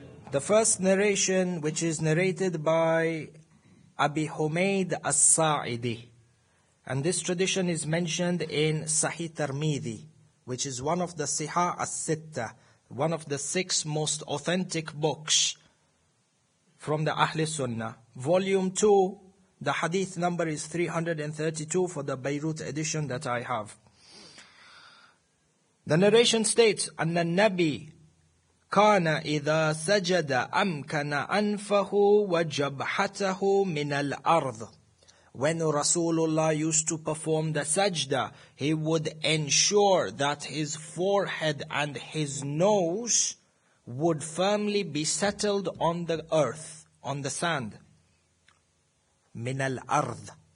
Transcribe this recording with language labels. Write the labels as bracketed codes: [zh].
[en] The first narration, which is narrated by Abi Humayd as-Sa'idi, and this tradition is mentioned in Sahih Tirmidhi, which is one of the Sihah as-Sittah, one of the 6 most authentic books from the Ahl Sunnah. Volume 2, the hadith number is 332 for the Beirut edition that I have. The narration states, [ar] أن النبي كان إذا سجد أمكن أنفه وجبهته من الأرض. [en] When Rasulullah used to perform the sajda, he would ensure that his forehead and his nose would firmly be settled on the earth, on the sand. [ar] Min al-ard.